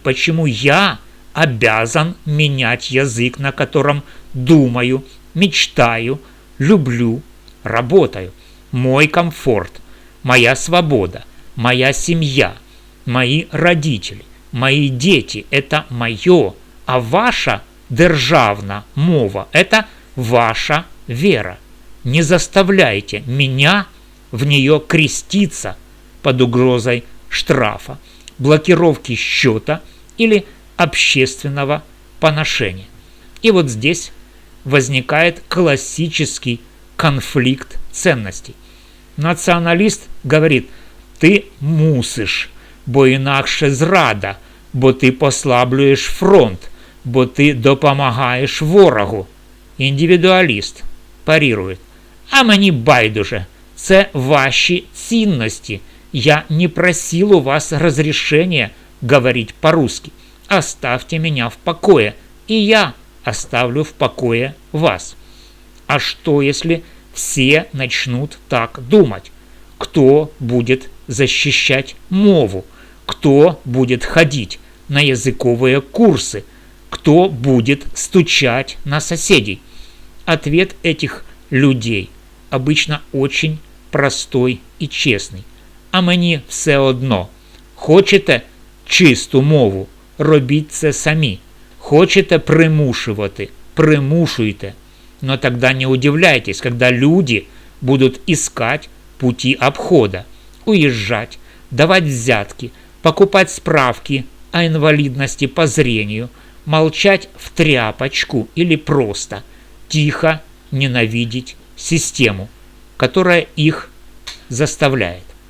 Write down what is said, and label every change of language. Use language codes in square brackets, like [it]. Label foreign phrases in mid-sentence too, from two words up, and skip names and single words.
[ru] Почему я обязан менять язык, на котором думаю, мечтаю, люблю, работаю? Мой комфорт, моя свобода, моя семья, мои родители, мои дети – это мое, [uk] а ваша державна мова – [ru] это ваша вера. не заставляйте меня в нее креститься под угрозой штрафа, блокировки счета или общественного поношения. И вот здесь возникает классический конфликт ценностей. [uk] Націоналіст говорить: ти мусиш, бо інакше зрада, бо ти послаблюєш фронт, бо ти допомагаєш ворогу. Індивідуаліст парирує: а мені байдуже, це ваші цінності. [ru] Я не просил у вас разрешения говорить по-русски. Оставьте меня в покое, и я оставлю в покое вас. А что, если все начнут так думать? Кто будет защищать мову? Кто будет ходить на языковые курсы? Кто будет стучать на соседей? Ответ этих людей обычно очень простой и честный. [uk] А мені все одно. Хочете чисту мову? Робіть це самі. Хочете примушувати? Примушуйте. [ru] Но тогда не удивляйтесь, когда люди будут искать пути обхода, уезжать, давать взятки, покупать справки о инвалидности по зрению, молчать в тряпочку или просто тихо ненавидеть систему, которая их заставляет.